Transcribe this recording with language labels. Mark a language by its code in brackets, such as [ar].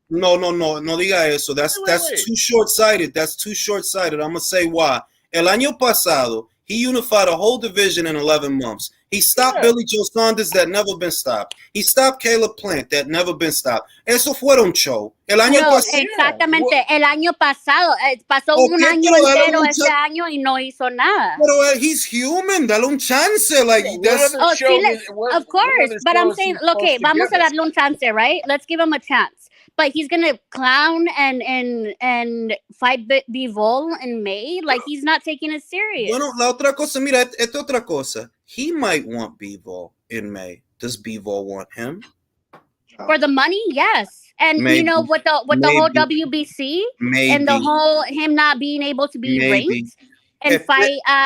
[es] No diga eso. [en] That's too short-sighted. That's too short-sighted. I'm going to say why. [es] El año pasado, [en] he unified a whole division in 11 months. He stopped Billy Joe Saunders, that never been stopped. He stopped Caleb Plant, that never been stopped. [es] Eso fueron show. El año pasado. Exactamente. El año pasado. Pasó un año entero ese año y no hizo nada. Pero [en] he's human. [es] Dale un chance. [en] Like, that's... Of course. But I'm saying, okay, [es] vamos a darle un chance, [en] right? Let's give him a chance. But he's gonna clown and fight Bivol in May. Like, he's not taking it serious. [es] Bueno, la otra cosa, mira, esta otra cosa. [en] He might want Bivol in May. Does Bivol want him? For the money, yes. And Maybe. you know, with the whole WBC and the whole him not being able to be ranked and fight